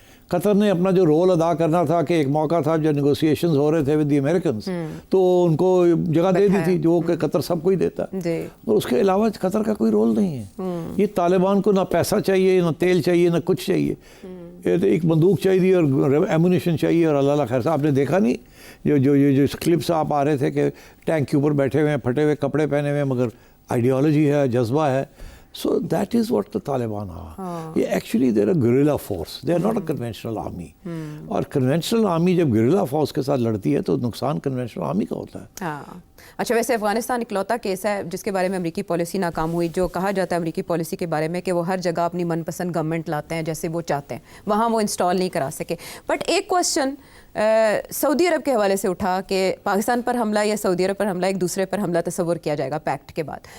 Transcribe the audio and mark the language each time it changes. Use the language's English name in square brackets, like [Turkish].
[Urdu] قطر نے اپنا جو رول ادا کرنا تھا کہ ایک موقع تھا جو نیگوسیشنز ہو رہے تھے [English] with the Americans, [Urdu] تو ان کو جگہ دے دی تھی جو کہ قطر سب کو ہی دیتا ہے، اور اس کے علاوہ قطر کا کوئی رول نہیں ہے. یہ طالبان کو نہ پیسہ چاہیے، نہ تیل چاہیے، نہ کچھ چاہیے. ایک بندوق چاہیے اور ایمونیشن چاہیے، اور اللہ خیر سے آپ نے دیکھا نہیں جو کلپس آپ آ رہے تھے کہ ٹینک کے اوپر بیٹھے ہوئے ہیں، پھٹے ہوئے کپڑے پہنے ہوئے ہیں، مگر آئیڈیالوجی ہے، جذبہ ہے. [English] So that is what the Taliban are. یہ actually they're a guerrilla force. They are not a conventional army. [Urdu] اور conventional army جب guerrilla force کے ساتھ لڑتی ہے تو نقصان conventional army کا ہوتا ہے. ہاں. اچھا، ویسے افغانستان اکلوتا کیس ہے جس کے بارے میں امریکی پالیسی ناکام ہوئی. جو کہا جاتا ہے امریکی پالیسی کے بارے میں کہ وہ ہر جگہ اپنی من پسند گورنمنٹ لاتے ہیں جیسے وہ چاہتے ہیں، وہاں وہ انسٹال نہیں کرا سکے. بٹ ایک کوشچن سعودی عرب کے حوالے سے اٹھا کہ پاکستان پر حملہ یا سعودی عرب پر حملہ ایک دوسرے پر حملہ تصور کیا جائے گا پیکٹ کے بعد.